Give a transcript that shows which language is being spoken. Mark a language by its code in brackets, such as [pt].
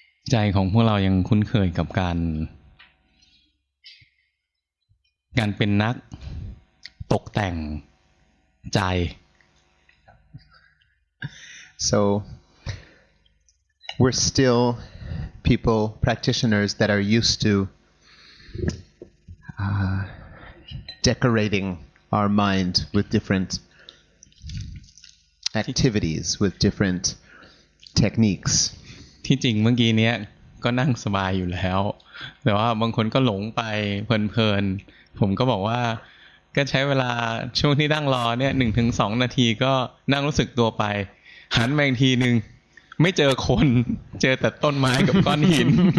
[th] ใจของพวกเรายังคุ้นเคยกับการเป็นนักตกแต่งใจ [en] So we're still people, practitioners that are used to decorating our mind with different activities, with different techniques. [th] ที่จริงเมื่อกี้เนี้ยก็นั่งสบายอยู่แล้วแต่ว่าบางคนก็หลงไปเพลินๆผมก็บอกว่าก็ใช้เวลาช่วงที่นั่งรอเนี่ย 1-2 นาทีก็นั่งรู้สึกตัวไปหันมาอีกทีนึงไม่เจอคนเจอแต่ต้นไม้กับก้อนหิน